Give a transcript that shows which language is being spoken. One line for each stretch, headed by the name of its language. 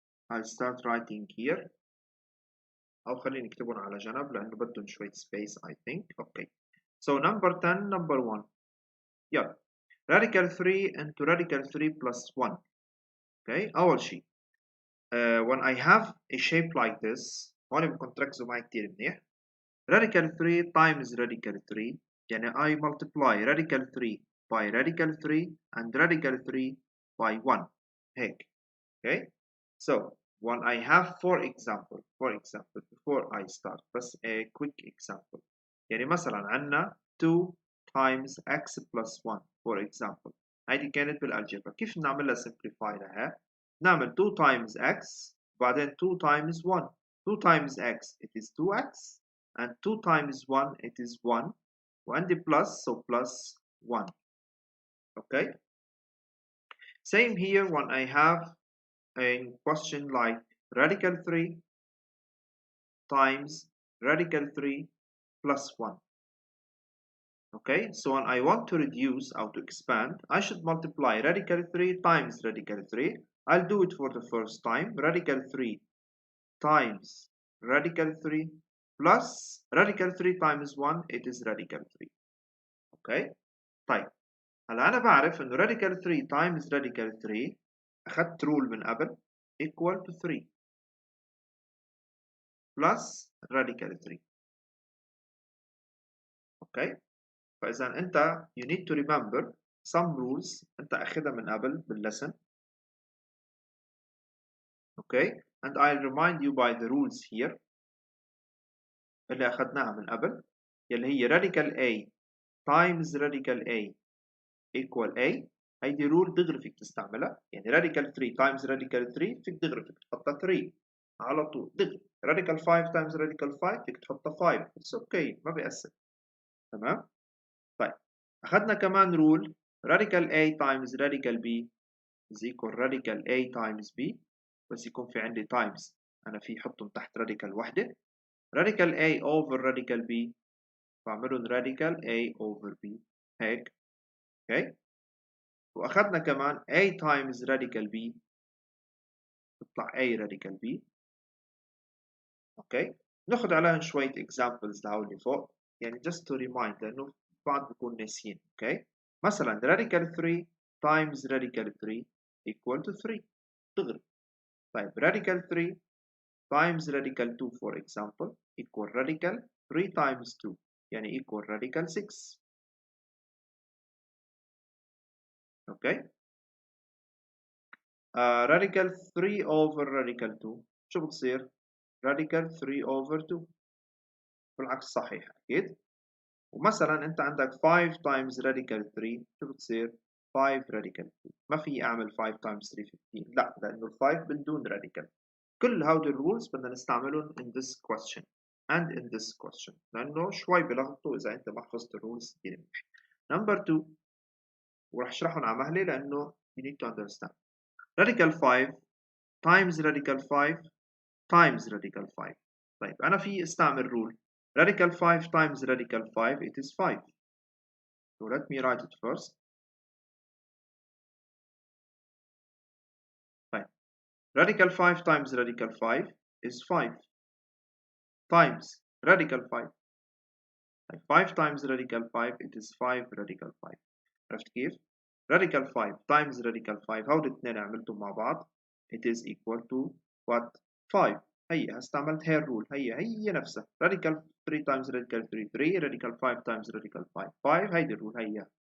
English: I'll start writing here
Arabic: أو خليني نكتبهم على جنب لأنه بدهم شوية space
English: I think. okay. so number 10 number 1. yeah. radical 3 into radical 3 plus 1. okay.
Arabic: أول شيء
English: when I have a shape like this
Arabic: هون بدكم تركزوا معي كتير منيح.
English: radical 3 times radical 3
Arabic: يعني
English: I multiply radical 3 by radical 3 and radical 3 by 1
Arabic: هيك.
English: okay. so when I have for example before I start
Arabic: بس
English: a quick example
Arabic: يعني مثلا عندنا
English: 2 times x plus 1 for example.
Arabic: هيدي كانت بالالجبرا. كيف نعملها simplify لها؟ نعمل
English: 2 times x
Arabic: بعدين
English: 2 times 1. 2 times x it is 2x and 2 times 1 it is 1
Arabic: وعندي
English: plus so plus 1. okay. same here when I have a question like radical 3 times radical 3 plus 1. okay. so when I want to reduce or to expand I should multiply radical 3 times radical 3. I'll do it for the first time. radical 3 times radical 3 plus radical 3 times 1 it is radical 3.
Arabic: اوكي طيب هلا انا بعرف انه
English: radical 3 times radical 3
Arabic: اخذت رول من قبل
English: equal to 3 plus radical 3.
Arabic: اوكي فاذا انت
English: you need to remember some rules
Arabic: انت اخذها من قبل باللسن.
English: okay and I'll remind you by the rules here
Arabic: اللي اخذناها من قبل يلي هي
English: radical A times radical A equal A.
Arabic: هيدي رول دغري فيك تستعملها، يعني
English: radical 3 times radical 3
Arabic: فيك دغري فيك تحطها 3 على طول دغري.
English: radical 5 times radical 5
Arabic: فيك تحطها
English: 5. it's okay
Arabic: ما بيأثر. تمام. طيب أخذنا كمان رول
English: radical A times radical B is equal radical A times B،
Arabic: بس يكون في عندي times أنا في حطهم تحت radical وحدة.
English: radical A over radical B
Arabic: بعملهم
English: radical A over B
Arabic: هيك. اوكي واخذنا كمان
English: A times radical B
Arabic: تطلع A radical B. اوكي ناخذ عليهم شوية examples لهول اللي فوق يعني
English: just to remind
Arabic: لأنه بعض بيكون ناسيين. اوكي مثلا
English: radical 3 times radical 3 equal to 3
Arabic: دغري. طيب
English: radical 3 times radical 2 for example equal radical 3 times 2
Arabic: يعني
English: equal radical 6. Okay radical 3 over radical 2
Arabic: شو بتصير؟
English: radical 3 over 2
Arabic: بالعكس صحيح أكيد. ومثلا أنت عندك
English: 5 times radical 3
Arabic: شو بتصير؟ 5 radical 2. ما في أعمل 5 times 3 15 لا لأنه ال 5 من دون radical. كل هودي الرولز بدنا نستعملهم
English: in this question and in this question
Arabic: لأنه شوي بلخبطوا إذا أنت ما حفظت الرولز كثير منيح. number 2 وراح اشرحهم على مهلي لأنه
English: you need to understand. radical 5 times radical 5 times radical 5.
Arabic: طيب أنا في استعمل rule
English: radical 5 times radical 5 it is 5. So let me write it first.
Arabic: طيب
English: radical 5 times radical 5 is 5 times radical 5. طيب 5 times radical 5 it is 5 radical 5.
Arabic: عرفت كيف؟
English: radical 5 times radical 5
Arabic: هول الاثنين عملتهم مع بعض
English: it is equal to what 5.
Arabic: هي استعملت هي الرول هي نفسها
English: radical 3 times radical 3 3 radical 5 times radical 5 5
Arabic: هيدي الرول هي.